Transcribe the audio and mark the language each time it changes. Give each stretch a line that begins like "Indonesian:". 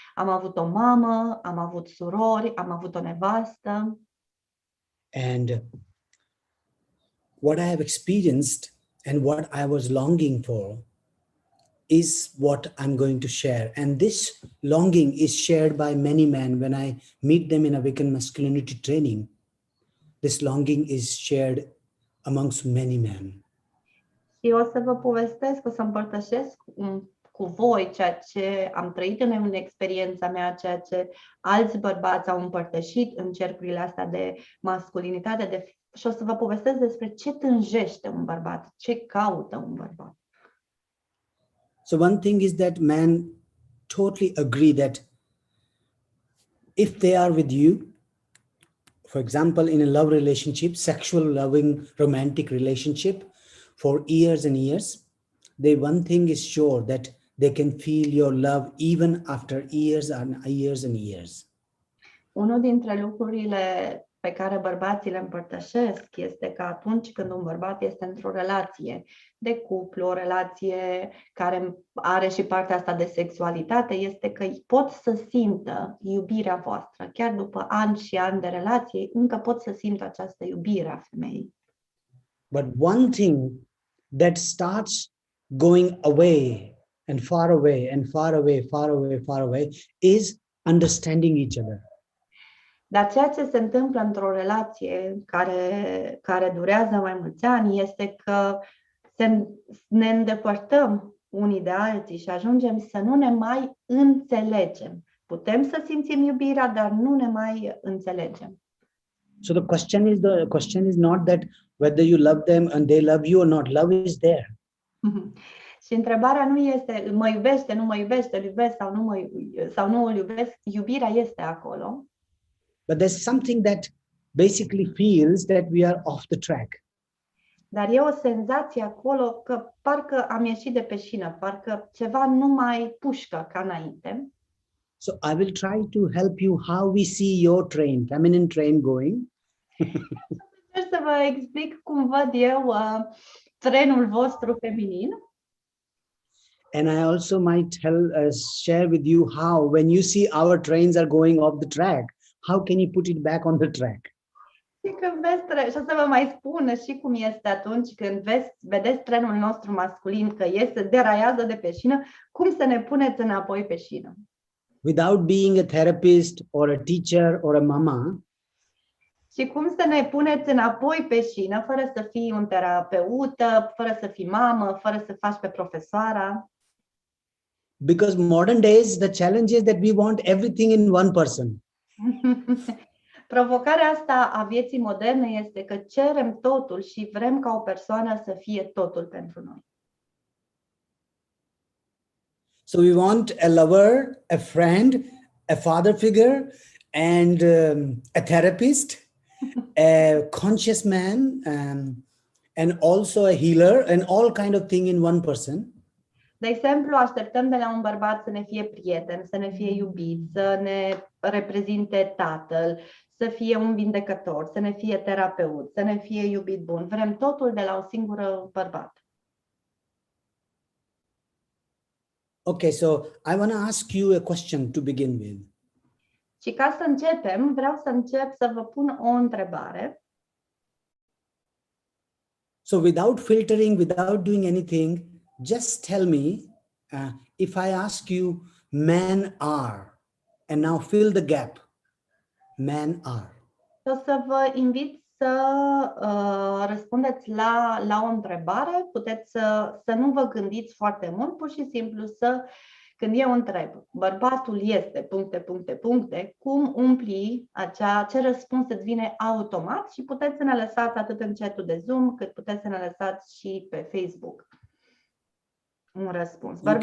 Romanian: Am avut o mamă, am avut surori, am avut o nevastă.
English: And what I have experienced and what I was longing for is what I'm going to share. And this longing is shared by many men when I meet them in Awakened Masculinity training. This longing is shared amongst many men.
Romanian: Și o să vă povestesc, o să împărtășesc cu voi ceea ce am trăit în experiența mea, ceea ce alți bărbați au împărtășit în cercurile astea de masculinitate, și o să vă povestesc despre ce tânjește un bărbat, ce caută un bărbat.
English: So one thing is that men totally agree that if they are with you, for example, in a love relationship, sexual, loving, romantic relationship, for years and years, one thing is sure, that they can feel your love even after years and years and years.
Romanian: Unul dintre lucrurile pe care bărbații le împărtășesc este că atunci când un bărbat este într-o relație de cuplu, o relație care are și partea asta de sexualitate, este că pot să simtă iubirea voastră. Chiar după ani și ani de relație, încă pot să simtă această iubire a femeii.
English: But one thing that starts going away and far away and far away, far away, far away is understanding each other.
Romanian: Dar ceea ce se întâmplă într-o relație care durează mai mulți ani este că ne îndepărtăm unii de alții și ajungem să nu ne mai înțelegem. Putem să simțim iubirea, dar nu ne mai înțelegem.
English: So the question is not that whether you love them and they love you or not. Love is there.
Romanian: Și întrebarea nu este mă iubește, nu mă iubește, îl iubesc sau nu îl iubesc. Iubirea este acolo.
English: But there's something that basically feels that we are off the track.
Romanian: Dar e o senzație acolo că parcă am ieșit de pe șină, parcă ceva nu mai pușcă ca înainte.
English: So I will try to help you how we see your train, feminine train going.
Romanian: Sper să vă explic cum văd eu trenul vostru feminin.
English: And I also might share with you how, when you see our trains are going off the track, how can you put it back on the track?
Romanian: Și când vezi, și o să vă mai spun și cum este atunci când vedeți trenul nostru masculin că iese, deraiază de pe șină, cum să ne puneți înapoi pe șină.
English: Without being a therapist or a teacher or a mama,
Romanian: și cum să ne puneți înapoi pe șină, fără să fii un terapeut, fără să fii mamă, fără să faci pe profesoara.
English: Because modern days, the challenge is that we want everything in one person.
Romanian: Provocarea asta a vieții moderne este că cerem totul și vrem ca o persoană să fie totul pentru noi.
English: So we want a lover, a friend, a father figure, and a therapist, a conscious man, and also a healer, and all kind of thing in one person.
Romanian: De exemplu, așteptăm de la un bărbat să ne fie prieten, să ne fie iubit, să ne reprezinte tatăl, să fie un vindecător, să ne fie terapeut, să ne fie iubit bun. Vrem totul de la un singur bărbat.
English: Okay, so I want to ask you a question to begin with.
Romanian: Și ca să începem, vreau să încep să vă pun o întrebare.
English: So without filtering, without doing anything, just tell me, if I ask you, men are, and now fill the gap, men are.
Romanian: O să vă invit să răspundeți la o întrebare. Puteți să nu vă gândiți foarte mult, pur și simplu când eu întreb, bărbatul este, puncte, cum umpli ce răspuns îți vine automat și puteți să ne lăsați atât în chat-ul de Zoom, cât puteți să ne lăsați și pe Facebook un răspuns.